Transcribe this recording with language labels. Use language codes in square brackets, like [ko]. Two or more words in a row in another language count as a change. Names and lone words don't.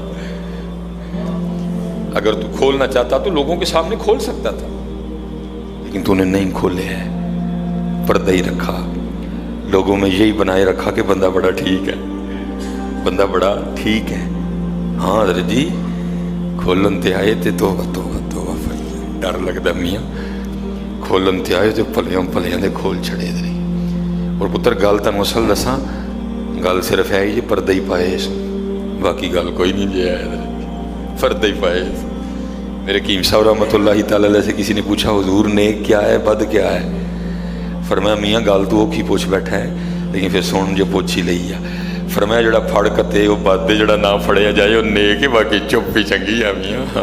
[ur] اگر تو کھولنا چاہتا تو لوگوں کے سامنے کھول سکتا تھا، لیکن تو نے نہیں کھولے ہیں، پردہ ہی رکھا، لوگوں میں یہی بنائے رکھا کہ بندہ بڑا ٹھیک ہے، بندہ بڑا ٹھیک ہے۔ [pa] ہاں حضرت جی کھولن تے آئے تے توبہ توبہ توبہ، ڈر لگتا میاں، کھولن تے آئے تے پلیاں پلیاں دے کھول چھڑے دے۔ اور پتر گل تن مسل دساں، گل صرف ہے یہ پردہ ہی پائے، باقی گل کوئی نہیں جی ہے، پردہ ہی پائے۔ [ur] میرے حکیم صاحب رحمۃ اللہ تعالی علیہ سے کسی نے پوچھا حضور نیک کیا ہے بد کیا ہے؟ [pa] فرمایا میاں گل تو اوکھی پوچھ بیٹھا ہے، لیکن پھر سن جو پوچھ ہی لئی ہے۔ فرمایا جڑا پھڑ کتے وہ بد ہے، جڑا نہ پھڑیا جائے وہ نیک ہے، باقی چپ ہی چنگی ہے میاں۔